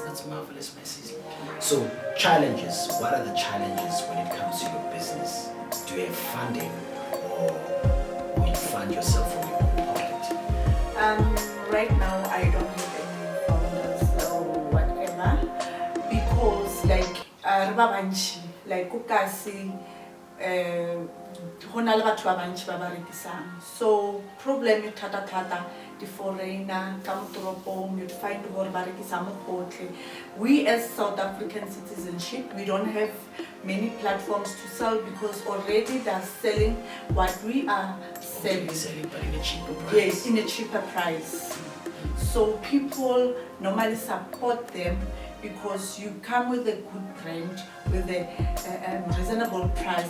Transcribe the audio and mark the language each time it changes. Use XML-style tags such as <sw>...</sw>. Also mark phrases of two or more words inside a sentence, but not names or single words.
<en>That's marvelous, my sister. So challenges, what are the challenges when it comes to your business? Do you have funding or you fund yourself from your own pocket? Right now I don't have any founders or whatever because like</en> <st>ukasi hona le batho ba bantši ba ba rekisang.</st> <en>So problem</en> <tn>e thata</tn> <en>the foreigner come toropong, you find</en> <tn>gore ba rekisa mo gotlhe.</tn> <en>We as South African citizenship, we don't have many platforms to sell because already they're selling what we are selling. But in a cheaper price. Yes, in a cheaper price. So people normally support them because you come with a good brand, with a reasonable price.</en>